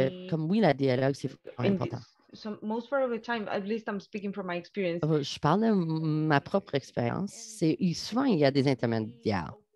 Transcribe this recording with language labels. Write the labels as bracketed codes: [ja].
[fr] comme oui, la dialogue, c'est important. [en] Most part of the time, at least I'm speaking from my experience. [fr] Je parle de ma propre expérience. Souvent, il y a des intermédiaires.